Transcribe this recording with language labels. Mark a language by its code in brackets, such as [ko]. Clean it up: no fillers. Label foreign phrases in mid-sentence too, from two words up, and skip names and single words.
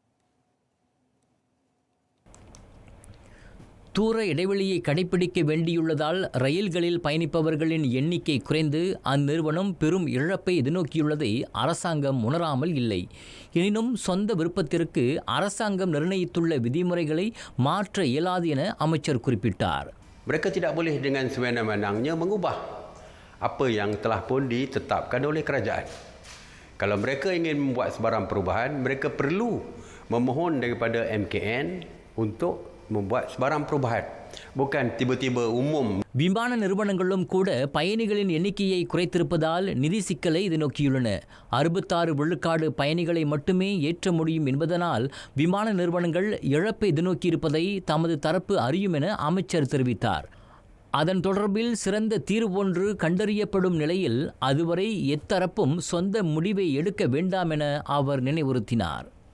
[ta] தூர இடைவெளியை கடைபிடிக்க வேண்டியுள்ளதால் ரயில்களில் பயணிப்பவர்களின் எண்ணிக்கை குறைந்து அந்நிறுவனம் பெரும் இழப்பை எதிர்நோக்கியுள்ளதை அரசாங்கம் உணராமல் இல்லை. எனினும் சொந்த விருப்பத்திற்கு அரசாங்கம் நிர்ணயித்துள்ள விதிமுறைகளை மாற்ற இயலாது என அமைச்சர் குறிப்பிட்டார். [ms] Mereka tidak boleh dengan sewenang-wenangnya mengubah apa yang telah pun ditetapkan oleh kerajaan. Kalau mereka ingin membuat sebarang perubahan, mereka perlu memohon daripada MKN untuk membuat sebarang perubahan. Bukan tiba-tiba umum. [ta] விமான நிறுவனங்களும் கூட பயணிகளின் எண்ணிக்கையை குறைத்திருப்பதால் நிதி சிக்கலை எதிர்நோக்கியுள்ளன. 66 விழுக்காடு பயணிகளை மட்டுமே ஏற்ற முடியும் என்பதனால் விமான நிறுவனங்கள் இழப்பை எதிர்நோக்கியிருப்பதை தமது தரப்பு அறியும் என அமைச்சர் தெரிவித்தார். அதன் தொடர்பில் சிறந்த தீர்வு ஒன்று கண்டறியப்படும் நிலையில் அதுவரை எத்தரப்பும் சொந்த முடிவை எடுக்க வேண்டாம் என அவர் நினைவுறுத்தினார்.